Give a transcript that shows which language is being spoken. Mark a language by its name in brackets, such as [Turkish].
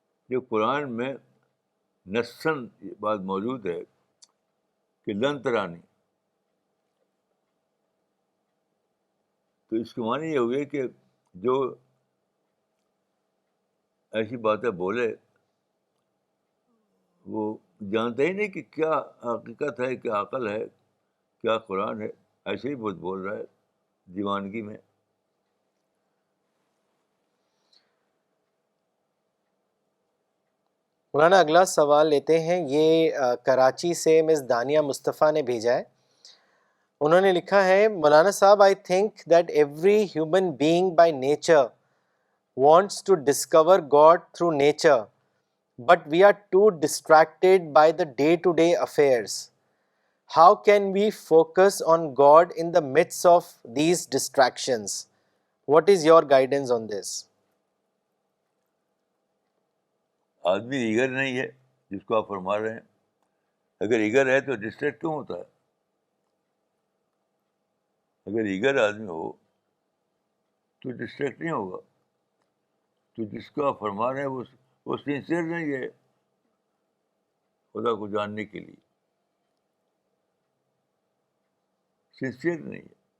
[Urdu] جو قرآن میں نصاً یہ بات موجود ہے کہ لن ترانی، تو اس کے معنی یہ ہوئے کہ جو ایسی باتیں بولے وہ جانتا ہی نہیں کہ کیا حقیقت ہے، کیا عقل ہے، کیا قرآن ہے، ایسے ہی بہت بول رہا ہے دیوانگی میں. مولانا اگلا سوال لیتے ہیں، یہ کراچی سے مس دانیہ مصطفیٰ نے بھیجا ہے. انہوں نے لکھا ہے، مولانا صاحب [English] I think that every human being by nature wants to discover God through nature, but we are too distracted by the day-to-day affairs. How can we focus on God in the midst of these distractions? What is your guidance on this? [Urdu] آدمی eager نہیں ہے جس کو آپ فرما رہے ہیں. اگر ایگر ہے تو ڈسٹریکٹ کیوں ہوتا ہے؟ اگر ایگر آدمی ہو تو ڈسٹریکٹ نہیں ہوگا. تو جس کو آپ فرما رہے ہیں وہ سنسیئر نہیں ہے خدا کو جاننے کے لیے، سنسیئر نہیں ہے.